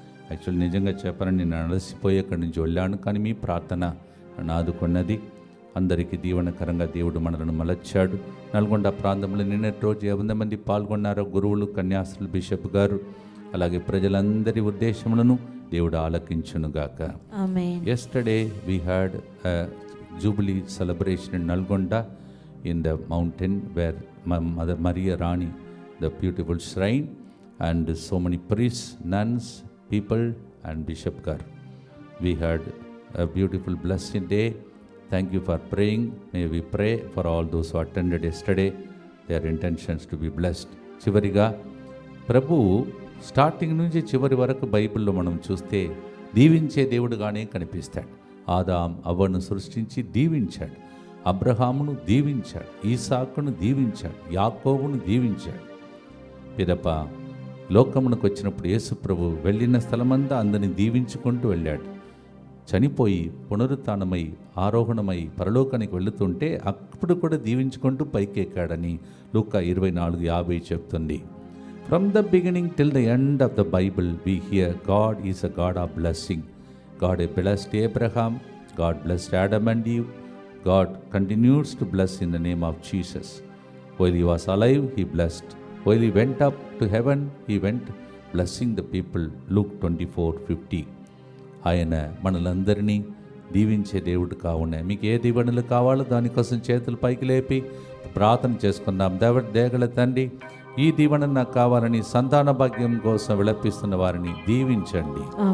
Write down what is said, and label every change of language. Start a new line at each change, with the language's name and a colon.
Telugu: Actually నిజంగా చెప్పాలని నేను అలసిపోయి అక్కడి నుంచి వెళ్ళాను, కానీ మీ ప్రార్థన నన్ను ఆదుకున్నది. అందరికీ దీవెనకరంగా దేవుడు మనలను మలచాడు. నల్గొండ ప్రాంతంలో నిన్నటి రోజు 50 మంది పాల్గొన్నారు. గురువులు, కన్యాస్త్రులు, బిషప్ గారు, అలాగే ప్రజలందరి ఉద్దేశములను దేవుడు ఆలకించునుగాక.
English: Yesterday we had a Jubilee celebration in Nalgonda in the mountain where Mother Maria Rani, the beautiful shrine, and so many priests, nuns, people and Bishop Gar. We had a beautiful blessed day. Thank you for praying. May we pray for all those who attended yesterday. Their intentions to be blessed.
Telugu: చివరిగా ప్రభు starting నుంచి చివరి వరకు బైబిల్లో మనం చూస్తే దీవించే దేవుడుగానే కనిపిస్తాడు. ఆదాం అవ్వను సృష్టించి దీవించాడు, అబ్రహామును దీవించాడు, ఈసాకును దీవించాడు, యాకోబును దీవించాడు. పిదప లోకమునకు వచ్చినప్పుడు యేసు ప్రభు వెళ్ళిన స్థలమంతా అందరిని దీవించుకుంటూ వెళ్ళాడు. చనిపోయి పునరుత్థానమై ఆరోహణమై పరలోకానికి వెళుతుంటే అప్పుడు కూడా దీవించుకుంటూ పైకి ఎక్కాడని లూకా 24:50 చెప్తుంది.
English: From the beginning till the end of the Bible, we hear God is a God of blessing. God blessed Abraham, God blessed Adam and Eve, God continues to bless in the name of Jesus. While he was alive, he blessed. While he went up to heaven, he went blessing the people. Luke 24:50.
Telugu: ఆయన మనలందరినీ దీవించే దేవుడు కావున మీకు ఏ దీవెనలు కావాలో దానికోసం చేతులు పైకి లేపి ప్రార్థన చేసుకుందాం. దేగల తండ్రి, ఈ దీవెన నాకు కావాలని సంతాన భాగ్యం కోసం విలపిస్తున్న వారిని దీవించండి.